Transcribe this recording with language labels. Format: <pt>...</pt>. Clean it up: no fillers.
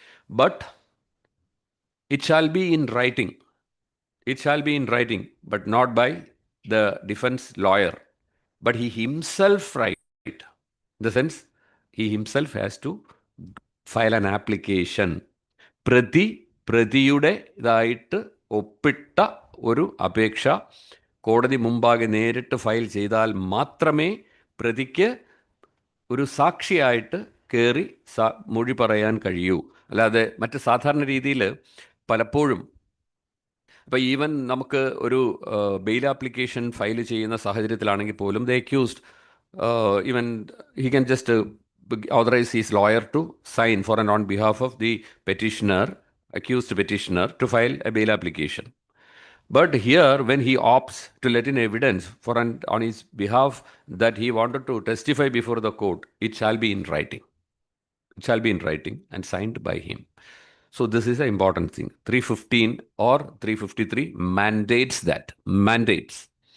<en>But it shall be in writing. It shall be in writing, but not by the defense lawyer, but he himself write. In the sense, he himself has to file an application.</en> <ml>പ്രതിയുടെ ഇതായിട്ട് ഒപ്പിട്ട ഒരു അപേക്ഷ കോടതി മുമ്പാകെ നേരിട്ട് file ചെയ്താൽ മാത്രമേ പ്രതിക്ക് ഒരു സാക്ഷിയായിട്ട് കയറി മൊഴി പറയാൻ കഴിയൂ. അല്ലാതെ മറ്റ് സാധാരണ രീതിയിൽ പലപ്പോഴും ഇപ്പോൾ ഈവൻ നമുക്ക് ഒരു ബെയിൽ ആപ്ലിക്കേഷൻ ഫയൽ ചെയ്യുന്ന സാഹചര്യത്തിലാണെങ്കിൽ പോലും</ml> <en>The accused even he can just authorize his lawyer to sign for and on behalf of the petitioner, accused petitioner, to file a bail application. But here, when he opts to let in evidence for and on his behalf that he wanted to testify before the court, it shall be in writing. It shall be in writing and signed by him. So this is an important thing. 315 or 353 mandates that. Mandates.</en>